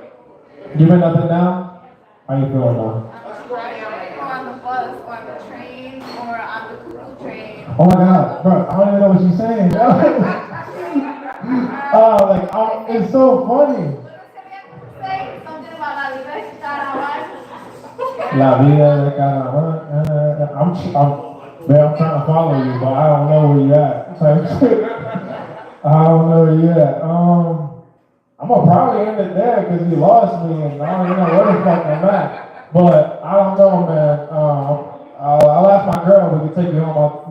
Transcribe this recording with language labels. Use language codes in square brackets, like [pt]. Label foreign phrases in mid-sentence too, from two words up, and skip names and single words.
[en] You been up and down? How you feeling now? On the bus, on the train, or on the cuckoo train. Oh my God, bro, I don't even know what she's saying. It's so funny. [es] Say something about la vida de carnaval. La vida de carnaval. [en] I'm trying to follow you, but I don't know where you at. Type shit. I don't know where you at. I'm gonna probably end it there because you lost me and I don't even know where the fuck I'm at. But I don't know, man. I'll ask my girl if we can take you home.